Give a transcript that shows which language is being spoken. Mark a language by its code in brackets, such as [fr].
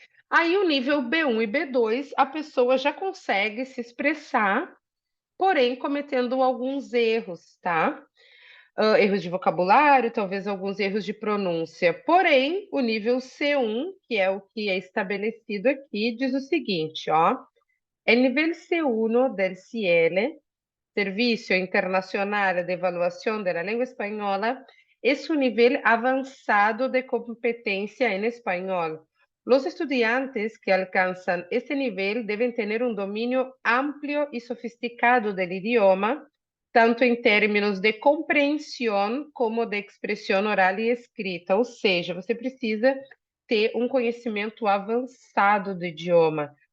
[pt] Aí o nível B1 e B2, a pessoa já consegue se expressar, porém cometendo alguns erros, tá? Erros de vocabulário, talvez alguns erros de pronúncia. Porém, o nível C1, que é o que é estabelecido aqui, diz o seguinte, ó. [es] El nivel C1 del CIEL, Servicio Internacional de Evaluación de la Lengua Española, es un nivel avanzado de competencia en español. Los estudiantes que alcanzan este nivel deben tener un dominio amplio y sofisticado del idioma, tanto em términos de compreensão como de expressão oral e escrita, [pt] ou seja, você precisa ter um conhecimento avançado do idioma.